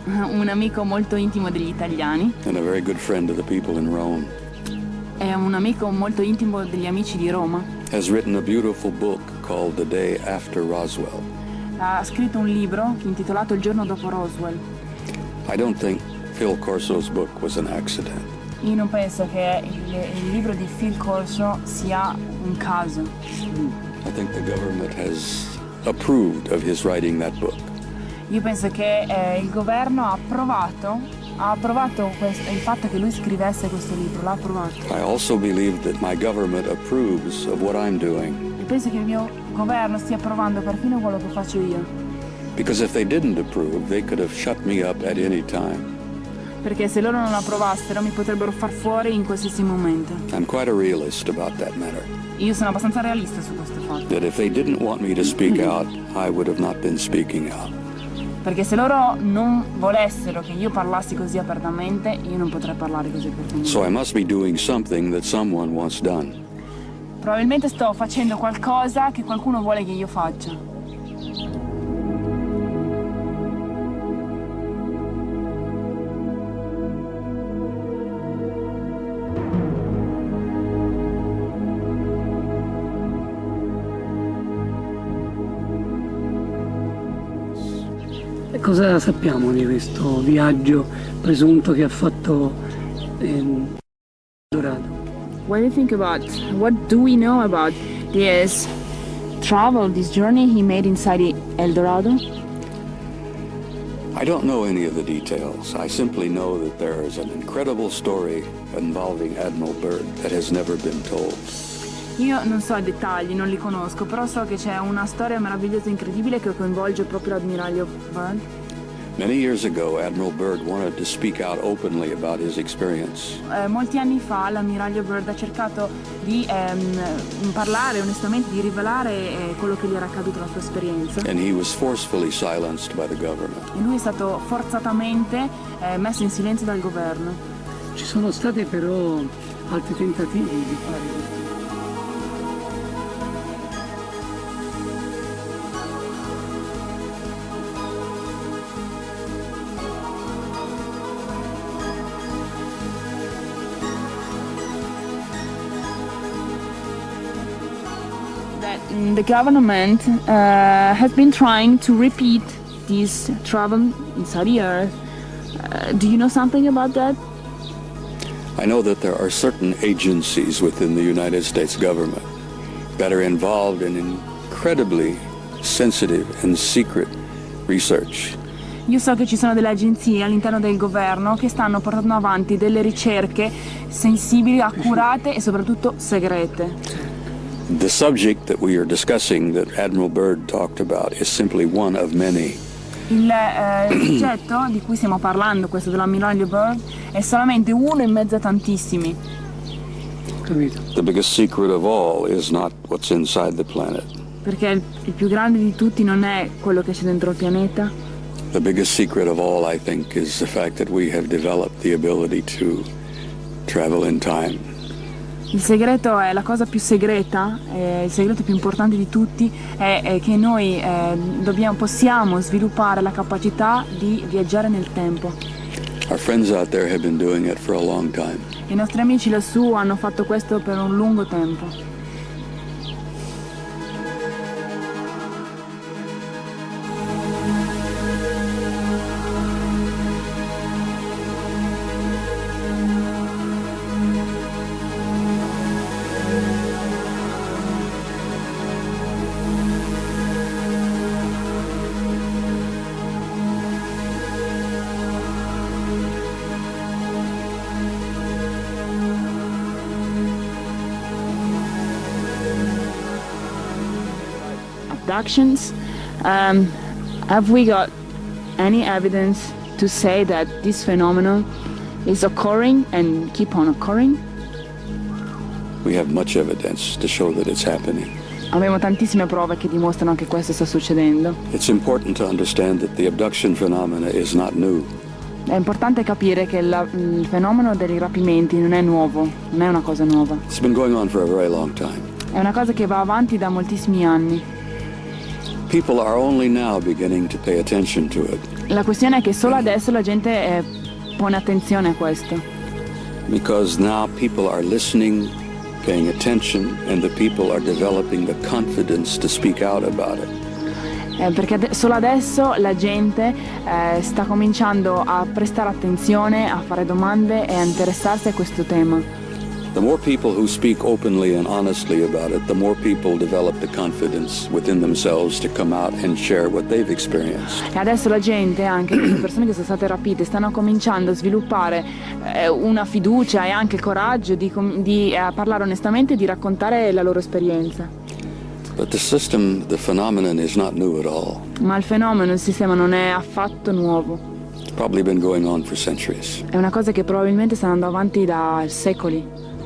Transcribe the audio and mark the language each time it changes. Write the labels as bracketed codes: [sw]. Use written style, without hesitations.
[it] un amico molto intimo degli italiani, [en] and a very good friend of the people in Rome, [it] è un amico molto intimo degli amici di Roma, [en] has written a beautiful book called The Day After Roswell. [it] ha scritto un libro intitolato Il giorno dopo Roswell. [en] I don't think Phil Corso's book was an accident. [it] Io non penso che il libro di Phil Corso sia un caso. [en] I think the government has approved of his writing that book. [it] Io penso che il governo ha approvato il fatto che lui scrivesse questo libro, l'ha approvato. [en] I also believe that my government approves of what I'm doing. [it] E penso che il mio governo stia approvando perfino quello che faccio io. [en] Because if they didn't approve, they could have shut me up at any time. [it] Perché se loro non approvassero mi potrebbero far fuori in qualsiasi momento. [en] I'm quite a realist about that matter. [it] Io sono abbastanza realista su questo fatto. [en] That if they didn't want me to speak out, I would have not been speaking out. [it] Perché se loro non volessero che io parlassi così apertamente, io non potrei parlare così apertamente. [en] So I must be doing something that someone wants done. [it] Probabilmente sto facendo qualcosa che qualcuno vuole che io faccia. E cosa sappiamo di questo viaggio presunto che ha fatto Dorado? [en] What do we know about this travel, this journey he made inside El Dorado? I don't know any of the details. I simply know that there is an incredible story involving Admiral Byrd that has never been told. [it] Io non so i dettagli, non li conosco, però so che c'è una storia meravigliosa e incredibile che coinvolge proprio l'ammiraglio Byrd. [en] Many years ago, Admiral Byrd wanted to speak out openly about his experience. [it] Molti anni fa l'ammiraglio Byrd ha cercato di parlare onestamente, di rivelare quello che gli era accaduto, la sua esperienza. [en] And he was forcefully silenced by the government. [it] E lui è stato forzatamente messo in silenzio dal governo. Ci sono stati però altri tentativi di fare questo. [en] The government has been trying to repeat this travel inside the earth. Do you know something about that? I know that there are certain agencies within the United States government that are involved in incredibly sensitive and secret research. [it] Io so che ci sono delle agenzie all'interno del governo che stanno portando avanti delle ricerche sensibili, accurate e soprattutto segrete. [en] The subject that we are discussing, that Admiral Byrd talked about, is simply one of many. [it] Il soggetto di cui stiamo parlando, questo dell'ammiraglio Byrd, è solamente uno in mezzo a tantissimi. Capito? [en] The biggest secret of all is not what's inside the planet. [it] Perché il più grande di tutti non è quello che c'è dentro il pianeta. [en] The biggest secret of all, I think, is the fact that we have developed the ability to travel in time. [it] Il segreto è la cosa più segreta, il segreto più importante di tutti è che noi possiamo sviluppare la capacità di viaggiare nel tempo. [en] Our friends out there have been doing it for a long time. [it] I nostri amici lassù hanno fatto questo per un lungo tempo. [en] abductions. Have we got any evidence to say that this phenomenon is occurring and keep on occurring? We have much evidence to show that it's happening. [it] Abbiamo tantissime prove che dimostrano che questo sta succedendo. [en] It's important to understand that the abduction phenomena is not new. [it] È importante capire che il fenomeno dei rapimenti non è nuovo, non è una cosa nuova. [en] It's been going on for a very long time. [it] È una cosa che va avanti da moltissimi anni. [en] People are only now beginning to pay attention to it. [it] La questione è che solo adesso la gente pone attenzione a questo. [en] Because now people are listening, paying attention, and the people are developing the confidence to speak out about it. [it] Perché solo adesso la gente sta cominciando a prestare attenzione, a fare domande e a interessarsi a questo tema. [en] The more people who speak openly and honestly about it, the more people develop the confidence within themselves to come out and share what they've experienced. [it] E adesso la gente, anche le persone che sono state rapite, stanno cominciando a sviluppare una fiducia e anche il coraggio di parlare onestamente e di raccontare la loro esperienza. [en] But the system, the phenomenon is not new at all. [it] Ma il fenomeno, il sistema non è affatto nuovo. [en] It's probably been going on for centuries. [it] È una cosa che probabilmente sta andando avanti da secoli.